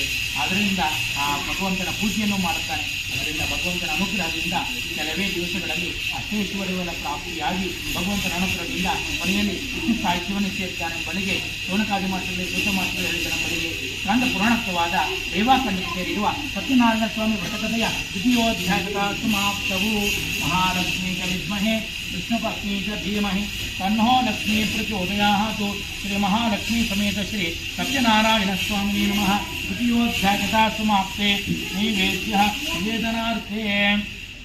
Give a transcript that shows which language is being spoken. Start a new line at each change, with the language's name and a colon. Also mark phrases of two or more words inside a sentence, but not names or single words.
Kannada: ಅದರಿಂದ ಆ ಭಗವಂತನ ಪೂಜೆಯನ್ನು ಮಾಡುತ್ತಾನೆ. ಅದರಿಂದ ಭಗವಂತನ ಅನುಗ್ರಹದಿಂದ ಕೆಲವೇ ದಿವಸಗಳಲ್ಲಿ ಅಷ್ಟೈಶ್ವರ್ಯಗಳ ಪ್ರಾಪ್ತಿಯಾಗಿ ಭಗವಂತನ ಅನುಗ್ರಹದಿಂದ ಮನೆಯಲ್ಲಿ ವಿಷ್ಣು ಸಾಹಿತ್ಯವನ್ನು ಸೇರ್ತಾನೆ. ಬಳಿಗೆ ಶೌನಕಾದಿ ಮಾಸದಲ್ಲಿ ಶುದ್ಧ ಮಾಸದಲ್ಲಿ ಹೇಳಿದ ಬಳಿಗೆ ಸ್ಕಂದ ಪುರಾಣತ್ವವಾದ ರೇವಾಖಂಡಕ್ಕೆ ಸೇರಿರುವ ಸತ್ಯನಾರಾಯಣ ಸ್ವಾಮಿ ವ್ರತಕಥೆಯ ದ್ವಿತೀಯೋಧ್ಯಾಯದ ಸಮಾಪ್ತವು.
Sanskrit: ಮಹಾಲಕ್ಷ್ಮೀ ಚ ವಿದ್ಮಹೇ ವಿಷ್ಣುಪತ್ನಿ ಚ ಧೀಮಹಿ ತನ್ನೋ ಲಕ್ಷ್ಮೀ ಪ್ರಚೋದಯಾತ್. ಶ್ರೀ ಮಹಾಲಕ್ಷ್ಮೀ ಸಮೇತ ಶ್ರೀ ಸತ್ಯನಾರಾಯಣ ಸ್ವಾಮಿನೇ ನಮಃ. ದ್ವಿತೀಯೋಧ್ಯಾಯದ ಸಮಾಪ್ತೆ ನೈವೇದ್ಯ ನಿವೇದನಾರ್ಥೇ.